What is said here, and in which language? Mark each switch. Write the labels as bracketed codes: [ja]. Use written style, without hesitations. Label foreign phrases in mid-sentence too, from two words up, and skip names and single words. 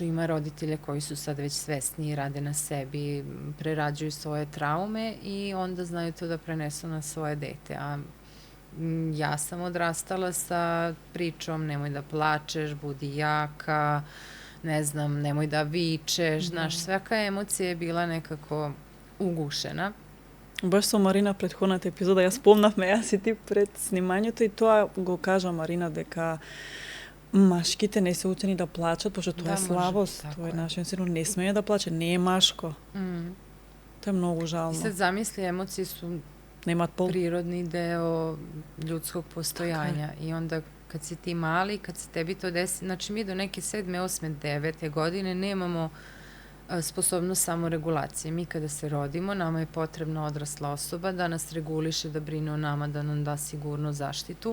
[sr] Ima roditelja koji su sad već svesni i rade na sebi, prerađuju svoje traume i onda znaju to da prenesu na svoje dete. A ja sam odrastala sa pričom nemoj da plačeš, budi jaka, ne znam, nemoj da vičeš, znaš, svaka emocija je bila nekako ugušena. [mk] Баш со Марина предходната епизода, ја спомнавме, јас и ти пред снимањето и тоа го кажа Марина дека машките не се учени да плачат, пошто тоа е слабост, тоа е нашиот син, не смее да плаче, не е машко. Тоа е многу жално. [sr] И sad zamisli, emocije su prirodni deo ljudskog postojanja i onda kad si ti mali, kad se tebi to desi, znači mi do neke 7, 8, 9 godine nemamo sposobnost samoregulacije. Mi kada se rodimo, nama je potrebna odrasla osoba da nas reguliše, da brine o nama, da nam da sigurnu zaštitu.